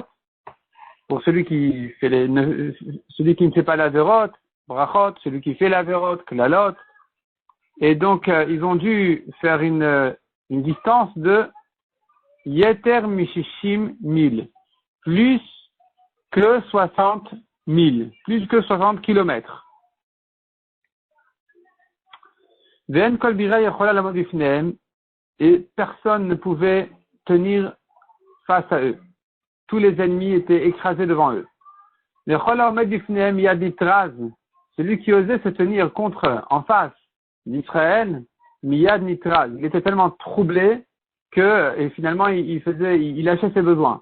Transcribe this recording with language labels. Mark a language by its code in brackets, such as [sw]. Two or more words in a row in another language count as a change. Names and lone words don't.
[fr] Pour celui qui ne fait pas la verot, brachot, celui qui fait la verot, klalot. Et donc, ils ont dû faire une distance de [he] יתר משישים מיל. [fr] Plus que 60 milles. Plus que 60 kilomètres. [he] ואין כל בריה יכולה לעמוד בפניהם. [fr] Et personne ne pouvait tenir face à eux. Tous les ennemis étaient écrasés devant eux. Celui qui osait se tenir en face d'Israël, [he] מיד נתרז. [fr] Il était tellement troublé et finalement il lâchait ses besoins.